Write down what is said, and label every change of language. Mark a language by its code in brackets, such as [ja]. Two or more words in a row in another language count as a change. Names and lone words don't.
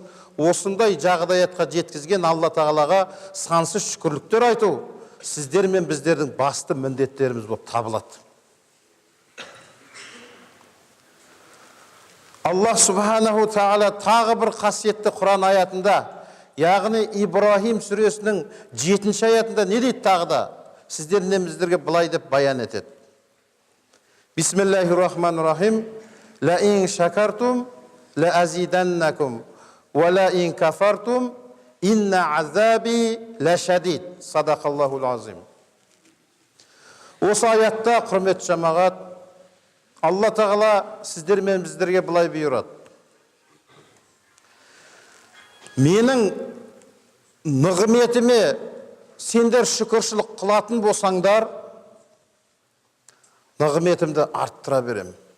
[kk] Осындай жағдаятқа жеткізген Алла Тағалаға сансыз шүкірліктер айту сіздер мен біздердің басты міндеттеріміз болып табылады. [ar] الله سبحانه تعالى [kk] тағы бір қасиетті Құран аятында, яғни Ибрахим сүресінің 7-ші аятында не дейді тағы да? Сіздер мен біздерге былай деп баян етеді. [ar] بسم الله الرحمن الرحيم لئن شكرتم لأزيدنكم ولئن كفرتم إن عذابي لشديد. صدق الله العظيم. [kk] Осы аятта, құрметті жамағат, Алла Тағала сіздер мен біздерге былай бұйырады. Менің нығметіме сендер шүкіршілік қылатын болсаңдар, нығметімді арттыра берем.